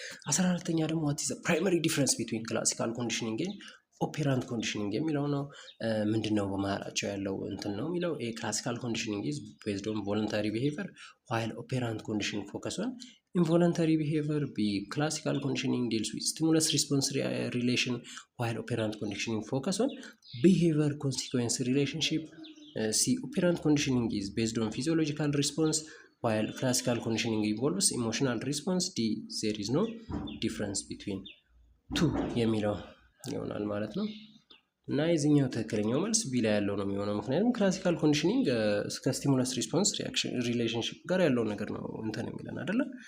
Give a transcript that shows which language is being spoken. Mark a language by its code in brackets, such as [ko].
[am] 14ኛ ደግሞ [en] what is the primary difference between classical conditioning and operant conditioning [am] የሚለው ነው። ምንድነው በመሃላቸው ያለው እንትን ነው የሚለው። [en] classical conditioning is based on voluntary behavior while operant conditioning focus on involuntary behavior. Classical conditioning deals with stimulus response relation while operant conditioning focus on behavior consequence relationship. Operant conditioning is based on physiological response while classical conditioning involves emotional response. There is no difference between two [am] የሚለው ይሆናል ማለት ነው። እና የዚህኛው ትክክለኛው መልስ ቢ ላይ ያለው ነው የሚሆነው። ምክንያቱም ክላሲካል ኮንዲሽኒንግ ከስቲሙለስ ሪስፖንስ ሪሌሽንሽፕ ጋር ያለው ነገር ነው እንትን የሚለን አይደለ?